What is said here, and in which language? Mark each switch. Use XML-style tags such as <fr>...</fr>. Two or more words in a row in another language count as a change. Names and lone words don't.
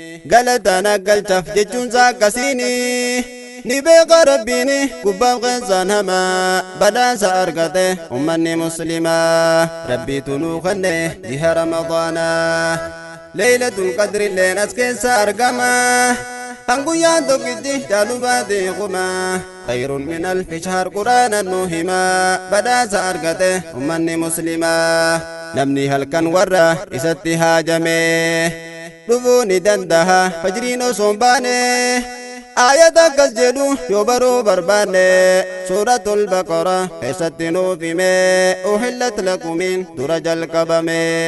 <om>Galata na galchaaf jechuun saa akkasiini. Ni beeka Rabbiini gubbaaf keessaan hama. Badhaasa argate ummanni muslimaa. Rabbiitu nuu kenne jiha Ramadaanaa. Laylatul Qadri illeen as keessa argama. Kan guyyaan tokkitti jaalu baate kuma.</om> <ar>خير من ألف شهر Qur'aanan nu hima.</ar> <om>Badhaasa argate ummanni muslimaa. Namni halkan warra isatti haajame. Dhufuu ni dandaha fajriin osoo hin baane. Aayata akkas jedhu yoo baruu barbaanne. Suuratul Baqara keessatti nuuf hime. Uhillat lakumiin dura jalqabame.</om>